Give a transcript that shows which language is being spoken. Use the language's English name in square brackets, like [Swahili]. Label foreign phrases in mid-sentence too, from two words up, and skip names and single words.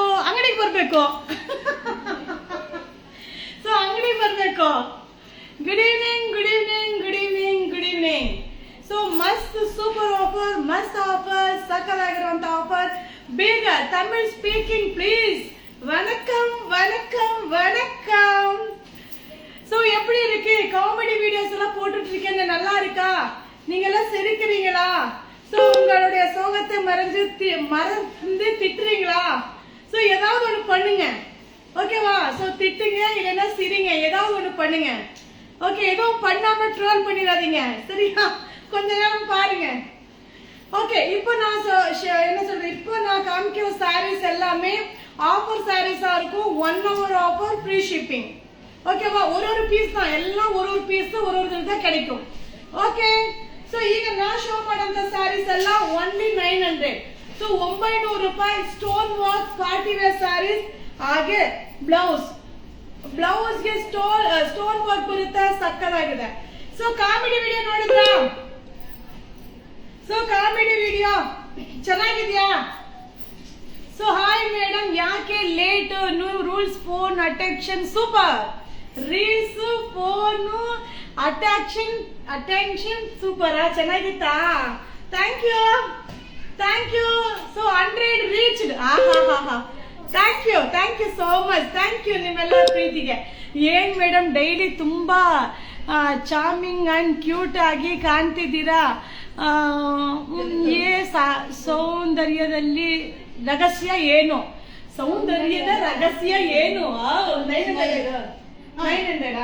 [Kannada] ಅಂಗಡಿಗೆ ಬರಬೇಕು. ಸೊ ಅಂಗಡಿಗೆ ಬರಬೇಕು. [English] good evening. [Kannada] ಸೊ ಮಸ್ತ್ [English] super offer, [Kannada] ಮಸ್ತ್ ಆಫರ್, ಸಕಲಾಗಿರುವಂತ ಆಫರ್. [English] ಬೇಗ Tamil speaking please. [Tamil] வணக்கம். ஸோ எப்படி இருக்கு? [English] comedy videos [Tamil] எல்லாம் போட்டுட்டு இருக்கேன், நல்லா இருக்கா? நீங்க எல்லாம் சிரிக்கிறீங்களா? ஸோ உங்களுடைய சோகத்தை மறந்து திட்டுறீங்களா? ஸோ ஏதாவது ஒன்று பண்ணுங்க, ஓகேவா? ஸோ திட்டுங்க, இல்லைன்னா சிரிங்க, ஏதாவது ஒன்று பண்ணுங்க. ஓகே, எதுவும் பண்ணாம ட்ரோல் பண்ணிடாதீங்க, சரியா? கொஞ்ச நேரம் பாருங்க. ஓகே, இப்போ நான் என்ன சொல்றேன், இப்போ நான் காமிக்கிற சாரீஸ் எல்லாமே [English] offer sarees [Tamil] இருக்கும். [English] 1 hour offer, free shipping. ஓகேவா? [Tamil] ஒரு பீஸ் தான், எல்லாம் ஒரு பீஸ் ஒரு தான் கிடைக்கும். [Kannada] ಓಕೆ, ಸೊ ಈಗ ನಾ ಶೋ ಮಾಡಂತ ಸ್ಯಾರೀಸ್ ಎಲ್ಲ ಓನ್ಲಿ 900. [English] ಸೊ 900 ರೂಪಾಯಿ stone work party wear sarees. [Kannada] ಹಾಗೆ ಬ್ಲೌಸ್ಗೆ [English] stone work [Kannada] ಬರುತ್ತೆ, ಸಕ್ಕತ್ತಾಗಿದೆ. ಸೊ [English] comedy video [Kannada] ನೋಡಿದ್ರ? ಸೊ [English] comedy video [Kannada] ಚೆನ್ನಾಗಿದ್ಯಾ? ಸೊ [English] hi madam, [Kannada] ಯಾಕೆ ಲೇಟ್? [English] New rules, phone attention super. Reels, phone, attention super. ಚೆನ್ನಾಗಿತ್ತಾ? Thank you. So 100 reached. Thank you so much. thank you [Kannada] ನಿಮ್ಮೆಲ್ಲ ಪ್ರೀತಿಗೆ. ಏನ್ ಮೇಡಮ್ ಡೈಲಿ ತುಂಬಾ [English] charming and cute [Kannada] ಆಗಿ ಕಾಣ್ತಿದ್ದೀರಾ. ಸೌಂದರ್ಯದಲ್ಲಿ ರಹಸ್ಯ ಏನು? ಸೌಂದರ್ಯದ ರಹಸ್ಯ ಏನು? 900.